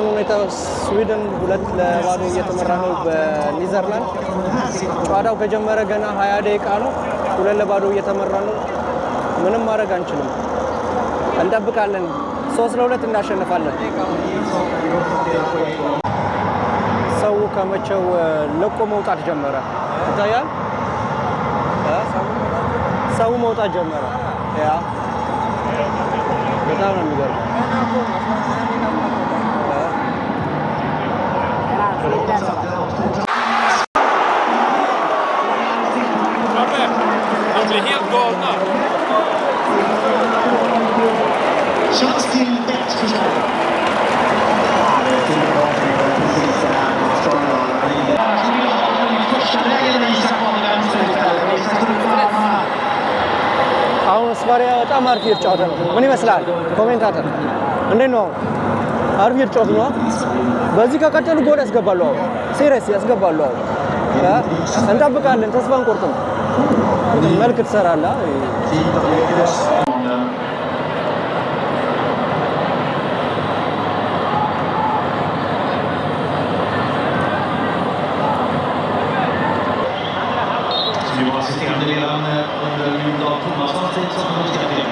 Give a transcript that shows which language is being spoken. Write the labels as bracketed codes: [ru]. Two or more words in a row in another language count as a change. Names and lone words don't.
[am] ሁኔታ ስዊድን 2-0 እየተመራ ነው በኔዘርላንድ። ጨዋታው ከጀመረ ገና 20 ደቂቃ ነው። 2-0 እየተመራ ነው። ምንም ማድረግ አንችልም። እንጠብቃለን። 3-2 እናሸንፋለን። ሰው ከመቼው ለቆ መውጣት ጀመረ ይታያል። ሰው መውጣት ጀመረ። ያ በጣም ነው የሚገርመው። [sv] De blir helt galna. Chans till bett förstås. Första lägen i Isak på vänster istället. Isak står upp på armarna. [am] አሁን ስፓሪያ በጣም አሪፍ እየተጫወተ ነው። ምን ይመስላል ኮሜንታተር? እንዴት ነው? አሪፍ እየተጫወቱ ነው። በዚህ ከቀጠሉ ጎል ያስገባሉ። አሁን ሲሪየስ ያስገባሉ። አሁን እንጠብቃለን። ተስፋ አንቆርጥም። መልክ ትሰራለህ። [sv] Nu var assisterande ledaren under Jon Thomassons tid som förbundskapten.